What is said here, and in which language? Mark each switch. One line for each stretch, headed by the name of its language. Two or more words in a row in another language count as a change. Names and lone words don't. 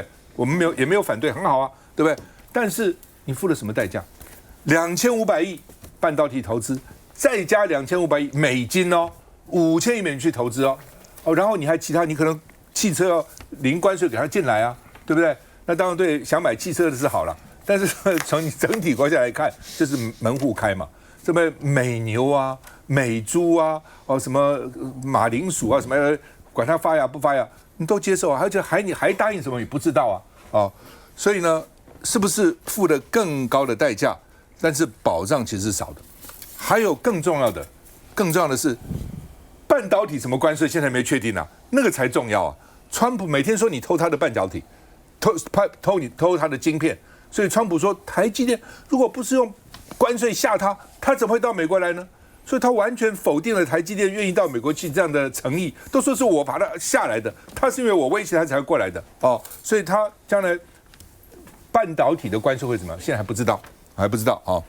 Chinese: 我们也沒有反對，很好啊，對不對？但是你付了什麼代價？2500億半導體投資，再加2500億美金哦，5000億美元去投資哦，然後你還其他，你可能汽車要零關稅給它進來啊，對不對？那當然對想買汽車的是好了，但是從你整體國家來看，就是門戶開嘛。什麼美牛啊、美豬啊、什麼馬鈴薯啊，什麼管它發芽不發芽，你都接受啊，而且你還答應什麼？你不知道啊，所以呢，是不是付了更高的代價？但是保障其實是少的。還有更重要的是，半導體什麼關稅現在沒確定啊，那個才重要啊。川普每天說你偷他的半導體，偷他的晶片，所以川普說台積電如果不是用關稅嚇他怎麼會到美國來呢？所以他完全否定了台積電願意到美國去這樣的誠意，都說是我把他下來的，他是因為我威脅他才過來的哦，所以他將來半導體的關稅會怎麼樣？現在還不知道哦。